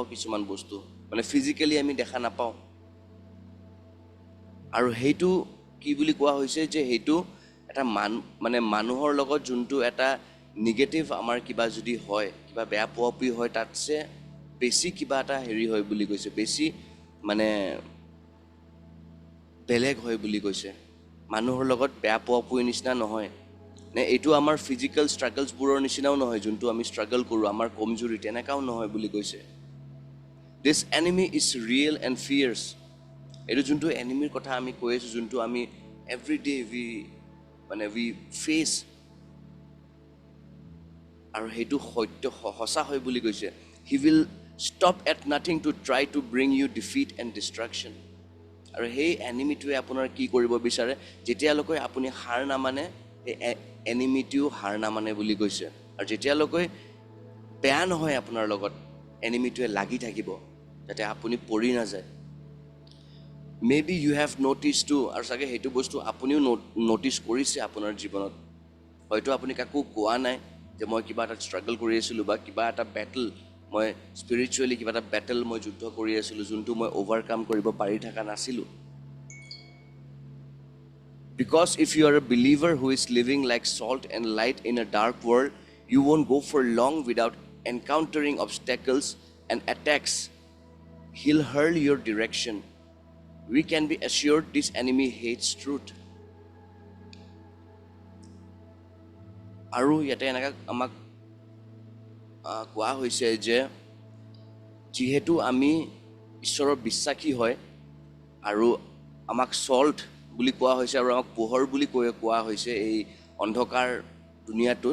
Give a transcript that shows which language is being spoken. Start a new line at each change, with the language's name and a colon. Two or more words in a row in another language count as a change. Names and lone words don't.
Assamese: কিছুমান বস্তু মানে ফিজিকেলি আমি দেখা নাপাওঁ। আৰু সেইটো কি বুলি কোৱা হৈছে যে সেইটো এটা মানে মানুহৰ লগত যোনটো এটা নিগেটিভ আমাৰ কিবা যদি হয়, কিবা বেয়া পোৱাপুই হয়, তাতছে বেছি কিবা এটা হেৰি হয় বুলি কৈছে, বেছি মানে বেলেগ হয় বুলি কৈছে। মানুহৰ লগত বেয়া পোৱাপুই নিচিনা নহয় নে এইটো আমাৰ ফিজিকেল ষ্ট্ৰাগলছবোৰৰ নিচিনাও নহয়, যোনটো আমি ষ্ট্ৰাগল কৰোঁ আমাৰ কমজুৰি তেনেকাও নহয় বুলি কৈছে।
English: This enemy is real and fierce.
Assamese: এইটো যোনটো এনিমিৰ কথা আমি কৈ আছোঁ, যোনটো আমি
English: everyday we face,
Assamese: আৰু সেইটো সত্য সঁচা হয় বুলি কৈছে।
English: He will stop at nothing to try to bring you defeat and destruction.
Assamese: আৰু সেই এনিমিটোৱে আপোনাৰ কি কৰিব বিচাৰে, যেতিয়ালৈকে আপুনি হাৰ নামানে সেই এনিমিটোও হাৰ নামানে বুলি কৈছে। আৰু যেতিয়ালৈকে বেয়া নহয় আপোনাৰ লগত এনিমিটোৱে লাগি থাকিব যাতে আপুনি পৰি নাযায়।
English: Maybe you have noticed too,
Assamese: আৰু চাগে সেইটো বস্তু আপুনিও ন'টিছ কৰিছে আপোনাৰ জীৱনত। হয়তো আপুনি কাকো কোৱা নাই যে মই কিবা এটা ষ্ট্ৰাগল কৰি আছিলোঁ বা কিবা এটা বেটল, মই স্পিৰিচুৱেলি কিবা এটা বেটল মই যুদ্ধ কৰি আছিলোঁ যোনটো মই অভাৰকাম কৰিব পাৰি থকা নাছিলোঁ।
English: Because if you are a believer who is living like salt and light in a dark world, you won't go for long without encountering obstacles and attacks. He'll hurl your direction. We can be assured this enemy hates truth.
Assamese: আৰু ইয়াতে এনেকা আমাক কোৱা হৈছে যে যিহেতু আমি ঈশ্বৰৰ বিশ্বাসী হয় আৰু আমাক সল্ট বুলি কোৱা হৈছে আৰু আমাক পোহৰ বুলি কোৱা হৈছে এই অন্ধকাৰ দুনিয়াটোত।